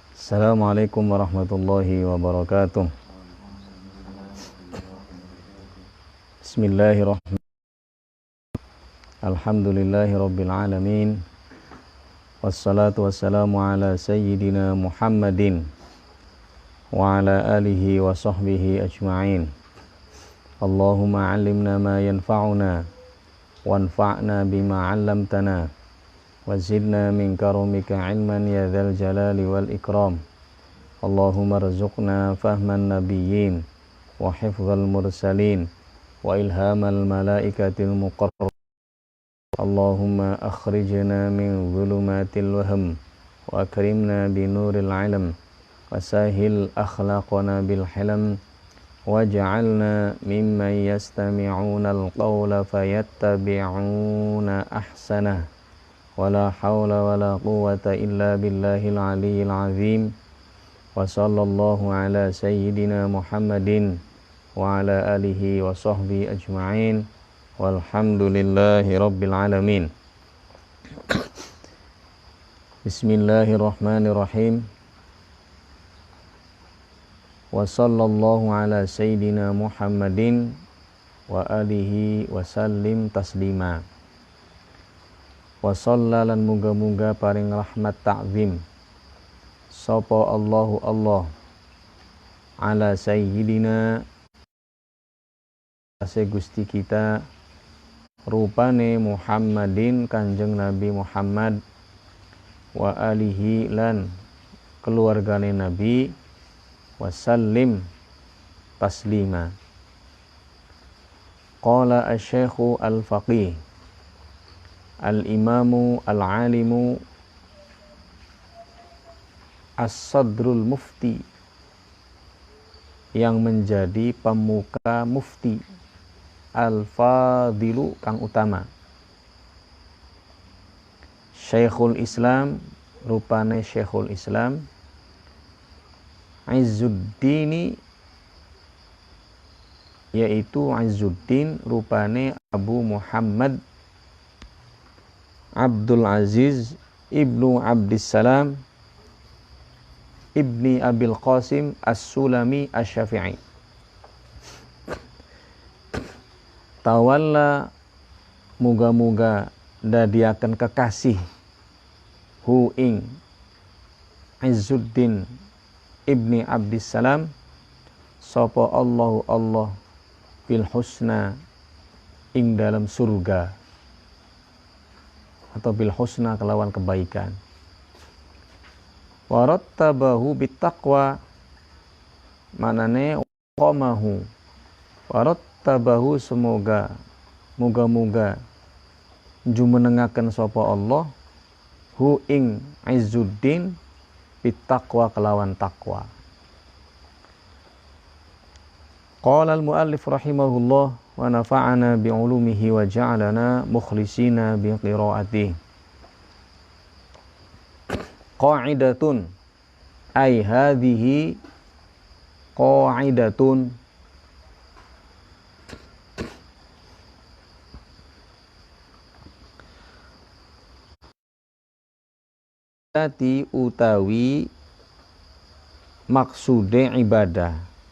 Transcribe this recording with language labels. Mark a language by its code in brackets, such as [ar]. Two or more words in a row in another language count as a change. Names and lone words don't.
[ar] السلام عليكم ورحمة الله وبركاته. بسم الله الرحمن الرحيم. الحمد لله رب العالمين. والصلاة والسلام على سيدنا محمد وعلى آله وصحبه أجمعين. اللهم علمنا ما ينفعنا وانفعنا بما علمتنا وزدنا من كرمك علما يا ذا الجلال والإكرام. اللهم ارزقنا فهم النبيين وحفظ المرسلين وإلهام الملائكة المقربين. اللهم أخرجنا من ظلمات الوهم وأكرمنا بنور العلم وسهل أخلاقنا بالحلم واجعلنا ممن يستمعون القول فيتبعون أحسنه. ولا حول ولا قوة إلا بالله العلي العظيم. وصلى الله على سيدنا محمد وعلى آله وصحبه أجمعين. والحمد لله رب العالمين. بسم الله الرحمن الرحيم. وصلى الله على سيدنا محمد وآله وسلم تسليما. وصلى [jv] muga-muga paring rahmat ta'zim sapa Allahu Allah [ar] على سيدنا [jv] ase Gusti kita rupane Muhammadin Kanjeng Nabi Muhammad [ar] وآله [jv] lan keluargane Nabi [ar] وسلم تسليما. قال الشيخ الفقيه الإمام العالم الصدر المفتي, [id] yang menjadi pemuka mufti, [jv] al-fadilu kang utama, Syekhul Islam rupane Syekhul Islam, Izzuddin yaitu Izzuddin rupane Abu Muhammad Abdul Aziz ibnu Abdissalam ibni Abil Qasim As-Sulami Asy-Syafi'i. Tawalla muga-muga dadiaken kekasih hu ing Izzuddin ibni Abdissalam sapa Allahu Allah [ar] في الحسنى [jv] ing dalam surga, atau [ar] بالحسنى [jv] kelawan kebaikan. [ar] ورتبه بالتقوى, [jv] manane [ar] قامه ورتبه [jv] semoga muga-muga jumenengaken sapa Allah hu ing Izzuddin bittaqwa kelawan takwa. [ar] قال المؤلف رحمه الله ونفعنا بعلومه وجعلنا مخلصين بقراءته. قاعدة أي هذه قاعدة تأتي [jv] utawi maksude ibadah,